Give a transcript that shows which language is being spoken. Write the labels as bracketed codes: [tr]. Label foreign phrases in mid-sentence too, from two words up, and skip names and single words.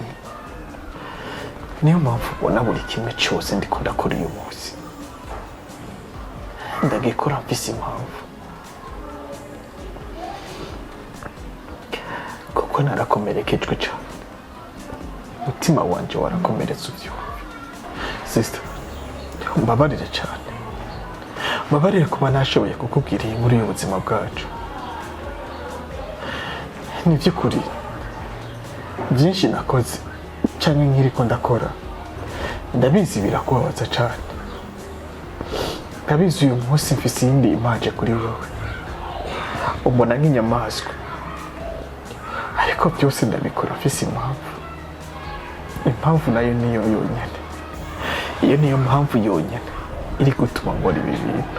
[rn] Niyo mpamvu ubona buri kimwe cyose ndiko ndakora uyu munsi ndagikora mfise impamvu, kuko narakomerekejwe cyane, umutima wanje warakomeretse uvyumva. Sister, mbabarire cyane, mbabarire kuba nashoboye kukubwira iyi muri uyu buzima bwacu. Ni by'ukuri byinshi nakoze cyangwa nkiriko ndakora ndabizi birakubabaza cyane, ndabizi uyu munsi mfise iyindi imaje kuri wowe, umbona nk'inyamaswa, ariko byose ndabikora mfise impamvu nayo niyo yonyine, iyo niyo mpamvu yonyine iri gutuma ngora ibi bintu.